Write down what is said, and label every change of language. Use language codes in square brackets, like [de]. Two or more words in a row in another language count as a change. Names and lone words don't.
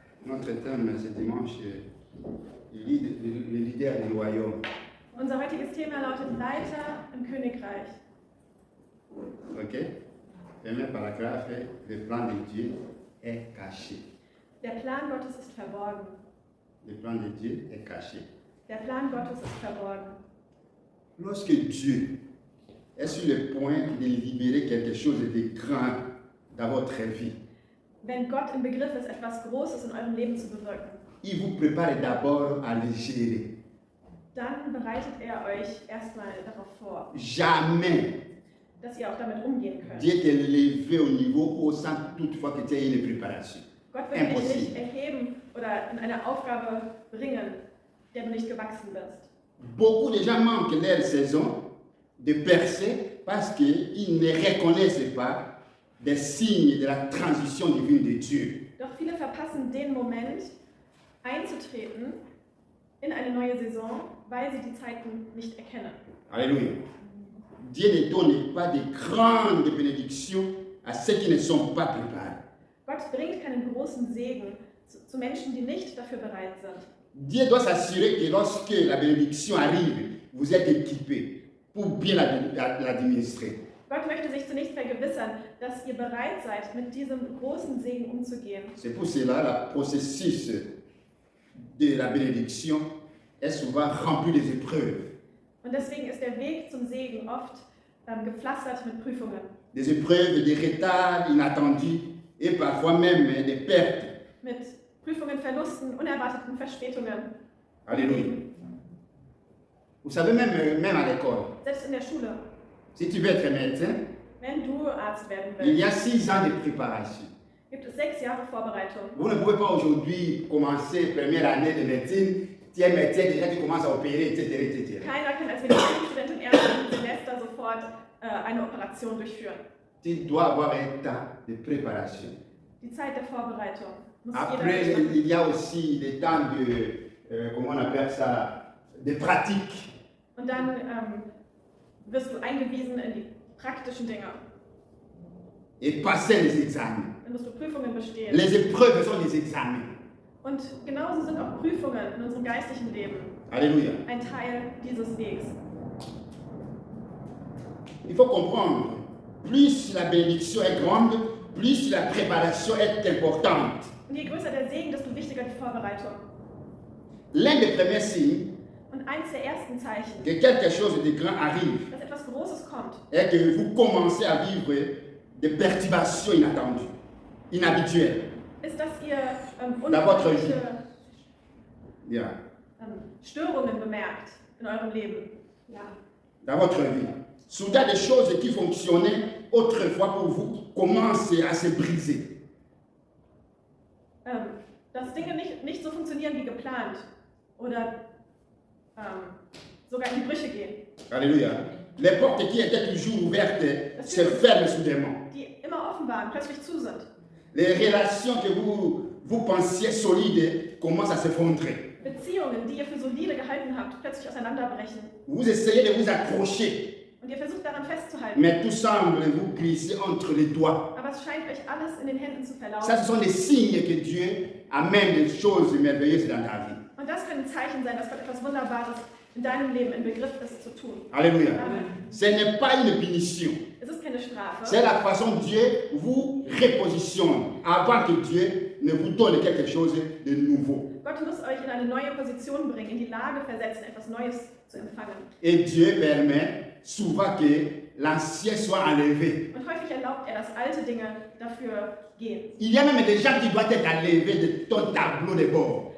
[fr] Notre thème ce dimanche est le leader du royaume. [de] Unser heutiges Thema lautet Leiter im Königreich. [fr] Ok? Premier paragraphe, le plan de Dieu est caché. [de] Der Plan Gottes ist verborgen. [fr] Le plan de Dieu est caché. [de] Der Plan Gottes ist verborgen. [fr] Lorsque Dieu est sur le point de libérer quelque chose de grand dans votre vie, [de] Wenn Gott im Begriff ist, etwas Großes in eurem Leben zu bewirken, [fr] il vous prépare d'abord à le gérer. [de] dann bereitet er euch erstmal darauf vor, [fr] Jamais [de] dass ihr auch damit umgehen könnt. [fr] Dieu t'élever au niveau haut sans toutefois que tu aies une préparation. [de] Gott wird dich [fr] Impossible. [de] nicht erheben oder in eine Aufgabe bringen, der du nicht gewachsen bist. [fr] Beaucoup de gens manquent leur saison de percer parce qu'ils ne reconnaissent pas des signes de la transition divine de Dieu. [de] Doch viele verpassen den Moment, einzutreten in eine neue Saison, weil sie die Zeiten nicht erkennen. [fr] Alléluia. Dieu ne donne pas de grandes bénédictions à ceux qui ne sont pas préparés. [de] Gott bringt keinen großen Segen zu Menschen, die nicht dafür bereit sind. [fr] Dieu doit s'assurer que lorsque la bénédiction arrive, vous êtes équipés pour bien l'administrer. [de] Gott möchte sich zunächst vergewissern, dass ihr bereit seid, mit diesem großen Segen umzugehen. [fr] C'est pour cela le processus de la bénédiction est souvent rempli des épreuves. [de] Und deswegen ist der Weg zum Segen oft gepflastert mit Prüfungen. [fr] Des épreuves, des retards inattendus et parfois même des pertes. [de] Mit Prüfungen, Verlusten, unerwarteten Verspätungen. [fr] Alléluia. Vous savez, même à l'école, [de] Selbst in der Schule, [fr] si tu veux être médecin, [de] wenn du Arzt werden [fr] il y [de] willst, [fr] a 6 ans de préparation. [de] gibt es 6 Jahre Vorbereitung. [fr] Vous ne pouvez pas aujourd'hui commencer première année de médecine, tu es médecin, déjà tu commences à opérer, etc. etc. [de] Keiner kann als Medizinstudent im ersten Semester sofort eine Operation durchführen. [fr] Tu dois avoir un temps de préparation. [de] Die Zeit der Vorbereitung muss jeder [fr] Après, [de] durchmachen. [fr] il y a aussi le temps de, comment on appelle ça, de pratique. [de] Und dann wirst du eingewiesen in die praktischen Dinge. [fr] Et passer les examens. [de] Dann musst du Prüfungen bestehen. [fr] Les épreuves sont des examens. [de] Und genauso sind auch Prüfungen in unserem geistlichen Leben Alléluia. ein Teil dieses Wegs. [fr] Il faut comprendre, plus la bénédiction est grande, plus la préparation est importante. [de] Und je größer der Segen, desto wichtiger die Vorbereitung. [fr] L'un des premiers signes [de] Und eins der ersten Zeichen, [fr] que quelque chose de grand arrive [de] dass etwas Großes kommt, [fr] est que vous commencez à vivre des perturbations inattendues, inhabituelles. [de] ist, dass ihr [fr] Dans votre [de] unerwartete Yeah. Störungen bemerkt in eurem Leben. Ja. [fr] Dans votre vie. Soudain, des choses qui fonctionnaient autrefois pour vous commencent à se briser. [de] Dass Dinge nicht so funktionieren wie geplant oder sogar in die Brüche gehen, [fr] Alléluia. Les portes qui étaient toujours ouvertes se ferment soudainement. [de] die immer offen waren, plötzlich zu sind. [fr] Les relations que vous pensiez solides commencent à s'effondrer. [de] Beziehungen, die ihr für solide gehalten habt, plötzlich auseinanderbrechen. [fr] Vous essayez de vous accrocher, [de] Und ihr versucht daran festzuhalten. [fr] mais tout semble vous glisser entre les doigts. [de] Aber es scheint euch alles in den Händen zu [fr] Ça, [de] verlaufen. [fr] ce sont des signes que Dieu amène des choses merveilleuses dans ta vie. [de] Und das können Zeichen sein, dass Gott etwas Wunderbares in deinem Leben im Begriff ist zu tun. [fr] Alléluia. Amen. Ce n'est pas une punition. [de] Es ist keine Strafe. [fr] C'est la façon dont Dieu vous repositionne avant que Dieu ne vous donne quelque chose de nouveau. [de] Gott muss euch in eine neue Position bringen, in die Lage versetzen, etwas Neues zu empfangen. [fr] Et Dieu permet souvent que l'ancien soit enlevé. [de] Und häufig erlaubt er, dass alte Dinge dafür gehen. [fr] Il y a même des gens qui doivent être enlevés de ton tableau de bord.